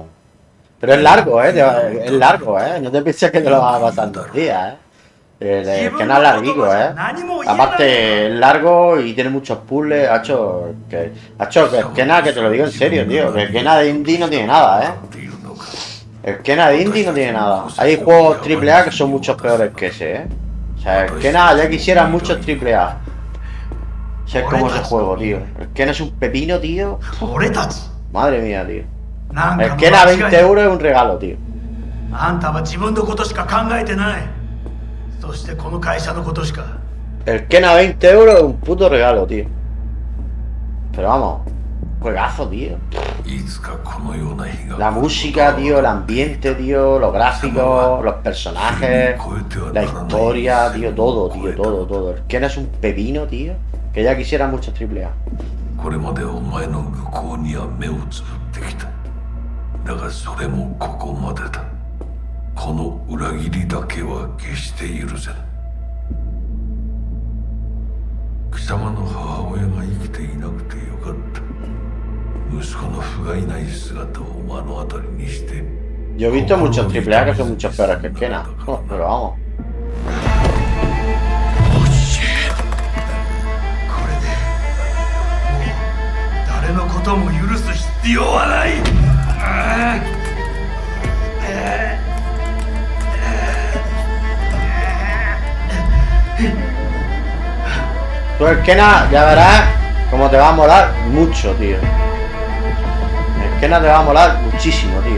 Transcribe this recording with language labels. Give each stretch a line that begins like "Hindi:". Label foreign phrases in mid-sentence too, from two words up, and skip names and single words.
Spanish: Pero es largo, es largo, no te pienses que te lo vas a pasar en 2 días, El Kena es larguico, Aparte es largo y tiene muchos puzzles, que el Kena, que te lo digo en serio, tío, que el Kena de indie no tiene nada, El Kena de indie no tiene nada. Hay juegos AAA que son muchos peores que ese, O sea, el Kena ya quisiera muchos AAA. Sé cómo es el juego, tío. El Kena es un pepino, tío. Madre mía, tío. El Kena a 20 euros es un regalo, tío.
Japanese: あんたは自分のことしか考えてない。そしてこの会社のことしか。
Spanish: El Kena a 20 euros es un puto regalo, tío. Pero vamos, juegazo, tío. La música, tío, el ambiente, tío, los gráficos, los personajes, la historia, tío, todo, tío, todo. El Kena es un pepino, tío, que ya quisiera muchos AAA.
Japanese: これまでお前の愚行には目をつぶってきた。だがそれもここまでだ。この裏切りだけは決して許せぬ。貴様の母親が生きていなくてよかった。息子の不甲斐ない姿を目の当たりにして。
Spanish: Yo he visto muchos AAA que son muchos peores que el Kena, pero vamos.
Japanese: 誰のことも許す必要はない。
Spanish: Tú el Kena ya verás cómo te va a molar mucho, tío. El Kena te va a molar muchísimo, tío.